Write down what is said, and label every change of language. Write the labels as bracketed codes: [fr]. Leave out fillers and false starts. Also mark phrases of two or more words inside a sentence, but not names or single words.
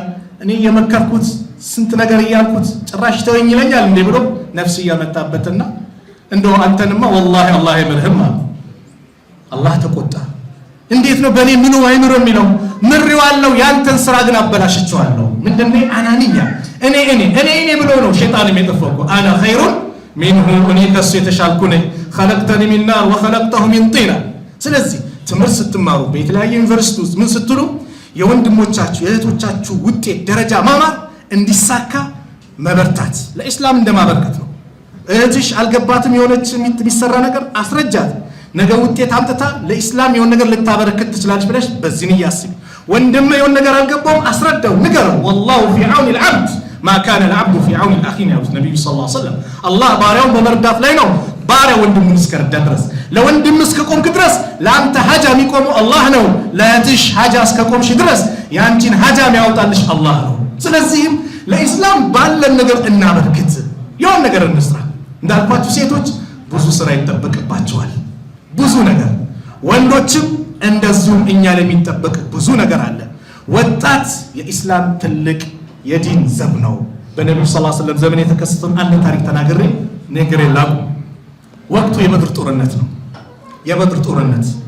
[am] እኔ የመከርኩት ስንት ነገር እያልኩት ጭራሽ ተወኝ ይለኛል እንዴ ብሎ ነፍስ እያመጣበትና እንደው አንተንማ ወላሂ አላህ አይምርህም አለ። አላህ ተቆጣ። እንዴት ነው በእኔ ምኑ አይምር የሚለው? ምሬዋለሁ ያንተን ስራ ግን አበላሽቸዋለሁ። ምንድነው አናንያ እኔ ብሎ ነው ሸይጣን የሚጠፈቁ [ar] أنا خير منه [am] እኔ ከሱ የተሻልኩ ነኝ [ar] خلقتني من نار وخلقته من طين። [am] ስለዚህ ትምህርት ስትማሩ በተለያየ ዩኒቨርሲቲ ውስጥ ምን ስትሉ የወንድሞቻችሁ የእህቶቻችሁ ውጤት ደረጃ ማማር እንዲሳካ መበርታት ለኢስላም እንደማበርከት ነው። እህትሽ አልገባትም የሆነች የሚሰራ ነገር አስረጃት። ነገ ውጤት አምጥታ ለኢስላም የሆነ ነገር ልታበረክት ትችላለች ብለሽ በዚህ ያስብ። ወንድም የሆነ ነገር አልገባውም አስረዳው ንገረው። [ar] والله في عون العبد ما كان العبد في عون الاخ [am] ነው ነብዩ [ar] صلى الله عليه وسلم። [am] አላህ ባሪያውን በመርዳት ላይ ነው። ባሪያ ወንድሙን እስከረዳ ድረስ ለወንድም እስከቆምክ ድረስ ለአንተ ሀጃ የሚቆመው አላህ ነው። ለእህትሽ ሀጃ እስከቆምሽ ድረስ ያንቺን ሀጃ የሚያወጣልሽ አላህ ነው። ስለዚህም ለኢስላም ባለን ነገር እናበርክት፣ የሆነ ነገር እንስራ። እንዳልኳችሁ ሴቶች ብዙ ስራ ይጠበቅባቸዋል ብዙ ነገር፣ ወንዶችም እንደዚሁም እኛ ለሚጠበቅ ብዙ ነገር አለ። ወጣት የኢስላም ትልቅ የዲን ዘብ ነው። በነብዩ [ar] صلى الله عليه وسلم [am] ዘመን የተከሰተውን አንድ ታሪክ ተናግሬ ነገር የለም። ወቅቱ የበድር ጦርነት ነው። የበድር ጦርነት